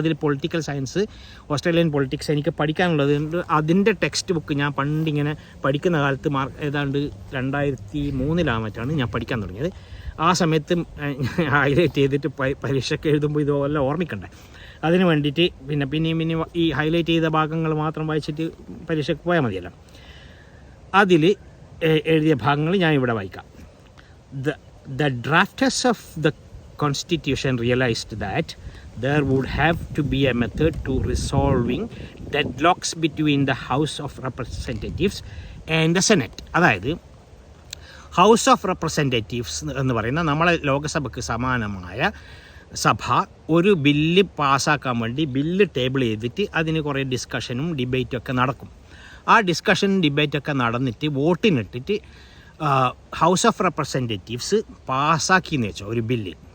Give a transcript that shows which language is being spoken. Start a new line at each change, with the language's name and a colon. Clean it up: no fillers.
Malayalam: അതിൽ political science, Australian politics എനിക്ക് പഠിക്കാനുള്ളത് കൊണ്ട് അതിൻ്റെ ടെക്സ്റ്റ് ബുക്ക് ഞാൻ പണ്ടിങ്ങനെ പഠിക്കുന്ന കാലത്ത് ഏതാണ്ട് 2003 മറ്റാണ് ഞാൻ പഠിക്കാൻ തുടങ്ങിയത്. ആ സമയത്ത് ഹൈലൈറ്റ് ചെയ്തിട്ട് പരീക്ഷയ്ക്ക് എഴുതുമ്പോൾ ഇതുപോലെ ഓർമ്മിക്കണ്ടേ, അതിന് വേണ്ടിയിട്ട് പിന്നെയും ഈ ഹൈലൈറ്റ് ചെയ്ത ഭാഗങ്ങൾ മാത്രം വായിച്ചിട്ട് പരീക്ഷയ്ക്ക് പോയാൽ മതിയല്ലോ. അതിൽ എഴുതിയ ഭാഗങ്ങൾ ഞാൻ ഇവിടെ വായിക്കാം.
English: The drafters of the constitution realized that there would have to be a method to resolving deadlocks between the House of Representatives and the Senate.
Malayalam: അതായത് ഹൗസ് ഓഫ് റെപ്രസെൻറ്റേറ്റീവ്സ് എന്ന് പറയുന്ന നമ്മളെ ലോകസഭയ്ക്ക് സമാനമായ സഭ ഒരു ബില്ല് പാസ്സാക്കാൻ വേണ്ടി ബില്ല് ടേബിൾ ചെയ്തിട്ട് അതിന് കുറേ ഡിസ്കഷനും ഡിബേറ്റും ഒക്കെ നടക്കും. ആ ഡിസ്കഷൻ ഡിബേറ്റൊക്കെ നടന്നിട്ട് വോട്ടിനിട്ടിട്ട് ഹൗസ് ഓഫ് റെപ്രസെൻറ്റേറ്റീവ്സ് പാസ്സാക്കിയെന്ന് വെച്ചോ ഒരു ബില്ല്.